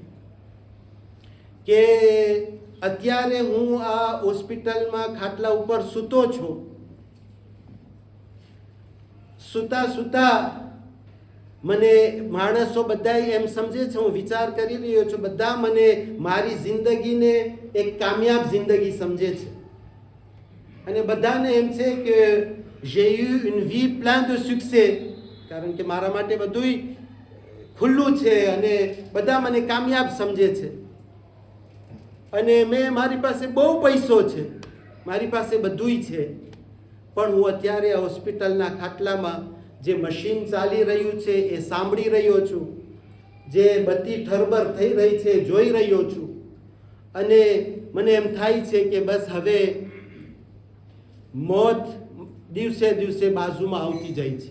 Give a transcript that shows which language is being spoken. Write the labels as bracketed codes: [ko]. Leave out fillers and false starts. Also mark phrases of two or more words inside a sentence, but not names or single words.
[gu] કે અત્યારે હું આ હોસ્પિટલમાં ખાટલા ઉપર સૂતો છું, સૂતા સૂતા મને માણસો બધા એમ સમજે છે, હું વિચાર કરી રહ્યો છું, બધા મને મારી જિંદગીને એક કામયાબ જિંદગી સમજે છે, અને બધાને એમ છે કે [fr] j'ai eu une vie plein de succès, [gu] કારણ કે મારા માટે બધુંય ખુલ્લું છે અને બધા મને કામયાબ સમજે છે, અને મારી પાસે બહુ પૈસો છે, મારી પાસે બધુંય છે, પણ હું અત્યારે આ હોસ્પિટલના ખાટલામાં જે મશીન ચાલી રહ્યું છે એ સાંભળી રહ્યો છું, જે બધી ઠરબર થઈ રહી છે જોઈ રહ્યો છું, અને મને એમ થાય છે કે બસ હવે મોત દિવસે દિવસે બાજુમાં આવતી જાય છે.